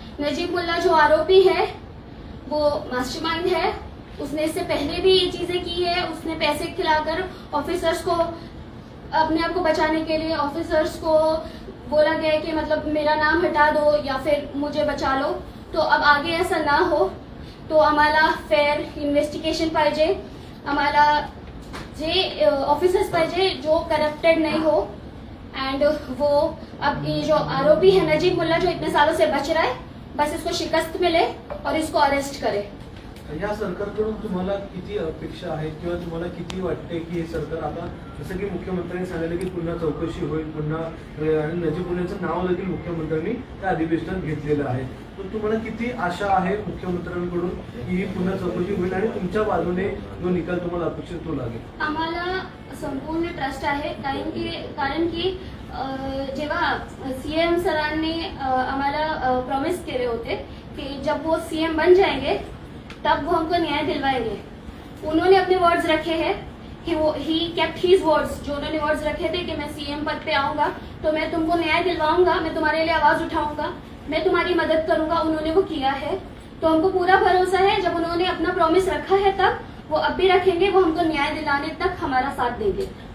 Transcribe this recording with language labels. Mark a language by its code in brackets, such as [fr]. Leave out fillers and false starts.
[hi] नजीब मुल्ला जो आरोपी है वो मास्टरमाइंड है, उसने इससे पहले भी ये चीजें की है। उसने पैसे खिलाकर ऑफिसर्स को अपने आप को बचाने के लिए ऑफिसर्स को बोला गया है कि मतलब मेरा नाम हटा दो या फिर मुझे बचा लो। तो अब आगे ऐसा ना हो तो [mr] आम्हाला फेअर इन्व्हेस्टिगेशन पाहिजे, आम्हाला जे ऑफिसर्स पाहिजे [hi] जो करप्टेड नहीं हो। एंड वो अब ये जो आरोपी है नजीब मुल्ला जो इतने सालों से बच रहा है, बस इसको शिकस्त मिले और इसको अरेस्ट करे। [mr] या सरकारकडून तुम्हाला किती अपेक्षा आहेत किंवा तुम्हाला किती वाटते की हे सरकार आता जसं की मुख्यमंत्र्यांनी सांगितलं की पुन्हा चौकशी होईल, पुन्हा आणि नजीब मुल्लाचं नाव देखील मुख्यमंत्र्यांनी त्या अधिवेशनात घेतलेलं आहे, तर तुम्हाला किती आशा आहे मुख्यमंत्र्यांकडून की ही पुन्हा चौकशी होईल आणि तुमच्या बाजूने जो निकाल तुम्हाला अपेक्षित तो लागेल? आम्हाला संपूर्ण ट्रस्ट आहे, कारण की जेव्हा सीएम सरांनी आम्हाला प्रॉमिस केले होते कि [hi] जब वो सीएम बन जाएंगे तब वो हमको न्याय दिलवाएंगे। उन्होंने अपने वर्ड्स रखे हैं कि [en] वो ही kept his words. [hi] जो उन्होंने वर्ड्स रखे थे कि मैं सीएम पद पे आऊंगा तो मैं तुमको न्याय दिलवाऊंगा, मैं तुम्हारे लिए आवाज उठाऊंगा, मैं तुम्हारी मदद करूंगा, उन्होंने वो किया है। तो हमको पूरा भरोसा है जब उन्होंने अपना प्रॉमिस रखा है तब वो अब भी रखेंगे, वो हमको न्याय दिलाने तक हमारा साथ देंगे।